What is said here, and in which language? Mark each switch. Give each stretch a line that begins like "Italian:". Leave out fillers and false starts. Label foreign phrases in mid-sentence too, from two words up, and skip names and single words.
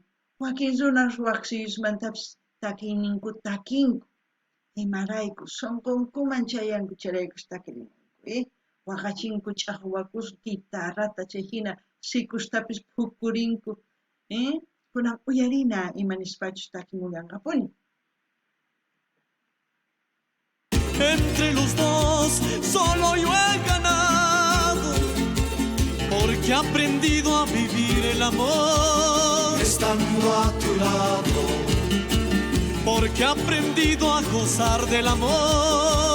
Quechua: Wakin runas waqsiyusmantapis takiyninku takinku. Imarayku sonqunkuman chayanku charaykus takrininku. Waqachinku ch'aqwakus guitarrata chay hina sikustapis phukkurinku. Kunan uyarina imanispachus takimuyanqapuni.
Spanish: Entre los dos solo yo he ganado, porque he aprendido a vivir el amor estando a tu lado, porque he aprendido a gozar del amor.